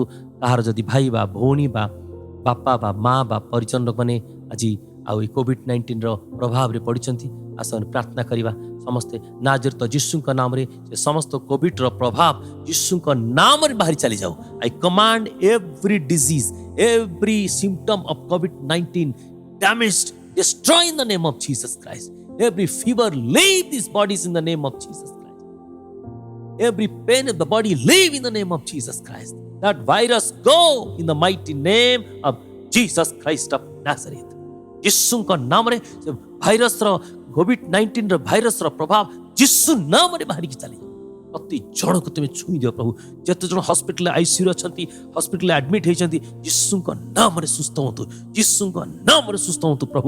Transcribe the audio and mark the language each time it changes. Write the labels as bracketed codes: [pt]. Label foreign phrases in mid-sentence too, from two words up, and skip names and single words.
[or] କାହାର ଯଦି ଭାଇ ବା ଭଉଣୀ ବା ବାପା ବା ମା ବା ପରିଜନ ଲୋକମାନେ ଆଜି ଆଉ ଏ କୋଭିଡ-19ର ପ୍ରଭାବରେ ପଡ଼ିଛନ୍ତି, ଆସନ୍ତୁ ପ୍ରାର୍ଥନା କରିବା ସମସ୍ତେ। ନାଜରେତ ଯୀଶୁଙ୍କ ନାମରେ ସେ ସମସ୍ତ କୋଭିଡର ପ୍ରଭାବ ଯୀଶୁଙ୍କ ନାମରେ ବାହାରି ଚାଲିଯାଉ। [en] I command every disease, every symptom of COVID-19 damaged, destroy in the name of Jesus Christ. Every fever, leave these bodies in the name of Jesus Christ. Every pain of the body, leave in the name of Jesus Christ. That virus go in the mighty name of Jesus Christ of Nazareth. [or] ଯୀଶୁଙ୍କ ନାମରେ ଭାଇରସର କୋଭିଡ-19ର ଭାଇରସର ପ୍ରଭାବ ଯୀଶୁ ନାମରେ ବାହାରିକି ଚାଲିଯାଉ। ପ୍ରତି ଜଣକୁ ତୁମେ ଛୁଇଁ ଦିଅ ପ୍ରଭୁ। ଯେତେ ଜଣ ହସ୍ପିଟାଲରେ ଆଇସିୟୁରେ ଅଛନ୍ତି, ହସ୍ପିଟାଲରେ ଆଡମିଟ୍ ହେଇଛନ୍ତି, ଯୀଶୁଙ୍କ ନାମରେ ସୁସ୍ଥ ହୁଅନ୍ତୁ, ଯୀଶୁଙ୍କ ନାମରେ ସୁସ୍ଥ ହୁଅନ୍ତୁ ପ୍ରଭୁ।